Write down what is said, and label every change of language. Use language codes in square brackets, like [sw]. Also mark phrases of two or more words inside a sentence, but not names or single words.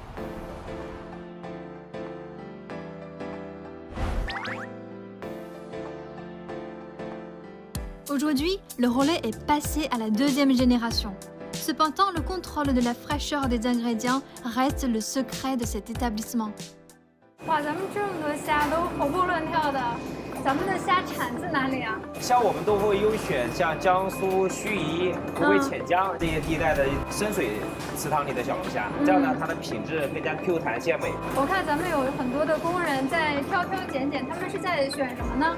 [fr] Aujourd'hui, le relais est passé à la 2e génération. Cependant, le contrôle de la fraîcheur des ingrédients reste le secret de cet établissement. [zh] 哇，咱们这么多虾都活蹦乱跳的，咱们的虾产自哪里啊？像我们都会优选像江苏盱眙、湖北潜江这些地带的深水池塘里的小龙虾，这样呢，它的品质更加 Q 弹鲜美。我看咱们有很多的工人在挑挑拣拣，他们是在选什么呢？